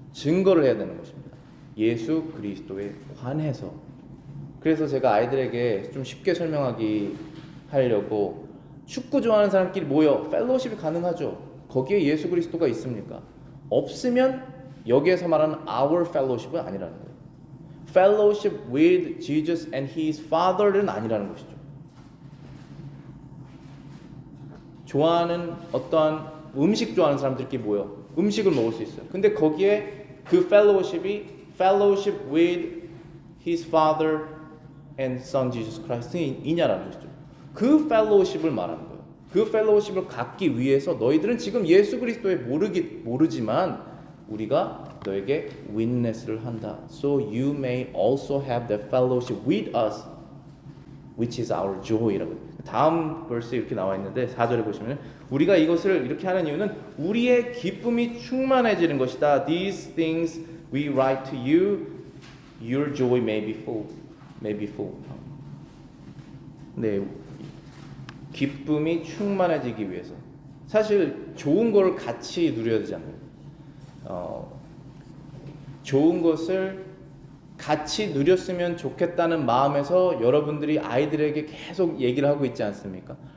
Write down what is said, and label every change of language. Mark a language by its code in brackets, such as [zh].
[ko] 증거를 해야 되는 것입니다. 예수 그리스도에 관해서. 그래서 제가 아이들에게 좀 쉽게 설명하기 하려고 축구 좋아하는 사람끼리 모여 펠로우십이 가능하죠. 거기에 예수 그리스도가 있습니까? 없으면 여기에서 말하는 [en] our fellowship [ko] 은 아니라는 거예요. [en] Fellowship with Jesus and His Father는 [ko] 아니라는 것이죠. 좋아하는 어떠한 음식 좋아하는 사람들끼리 모여 음식을 먹을 수 있어요. 근데 거기에 그 [en] fellowship이 fellowship with His Father and Son Jesus Christ이냐라는 것이죠. [ko] 그 fellowship을 말하는 거예요. 그 fellowship을 갖기 위해서 너희들은 지금 예수 그리스도에 모르지만 우리가 너에게 witness를 한다. [en] So you may also have the fellowship with us, which is our joy라고. [ko] 다음 벌스에 이렇게 나와 있는데 4절에 보시면 우리가 이것을 이렇게 하는 이유는 우리의 기쁨이 충만해지는 것이다. [en] These things we write to you, your joy may be full. May be full. [ko] 네, 기쁨이 충만해지기 위해서. 사실 좋은 걸 같이 누려야 되잖아요. 좋은 것을 같이 누렸으면 좋겠다는 마음에서 여러분들이 아이들에게 계속 얘기를 하고 있지 않습니까?